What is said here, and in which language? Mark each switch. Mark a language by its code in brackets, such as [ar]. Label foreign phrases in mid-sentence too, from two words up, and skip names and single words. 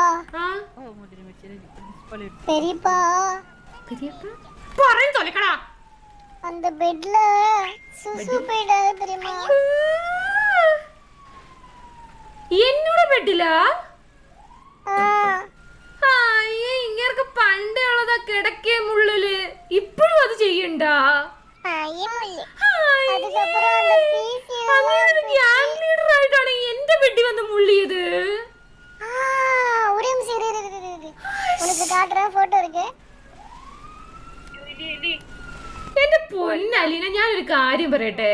[ta] போறேன்னு சொல்லிக்கடா. அந்த பெட்ல சுசு போயிடாத தெரியுமா? என்னோட பெட்ல? [ml] കിടക്കേ മുള്ളില് ഇപ്പോഴും അത് ചെയ്യണ്ട. അങ്ങനെ ഒരു [en] gang leader [ml] ആയിട്ടാണ് എന്റെ ബെഡി വന്ന് മുള്ളിയത്. എന്റെ പൊന്നലീന, ഞാനൊരു കാര്യം പറയട്ടെ.